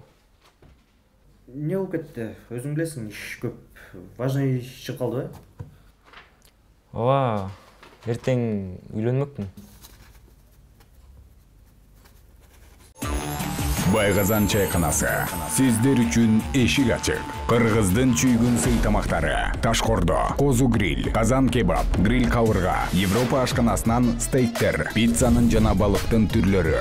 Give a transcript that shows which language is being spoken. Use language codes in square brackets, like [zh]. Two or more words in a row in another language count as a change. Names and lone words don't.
[kk] Не болып кетті? Өзің білесің, іш көп. Важный іш қалды ба? Ооба, ертең үйленмекпін. [ky] Байғазан чайханасы сіздер үшін эшик ачык. Кыргыздын чүйгүн сый тамактары, ташкордо, козу гриль, казан кебаб, гриль кавырга, Европа ашканасынан стейктер, пиццанын жана балыктын түрлөрү.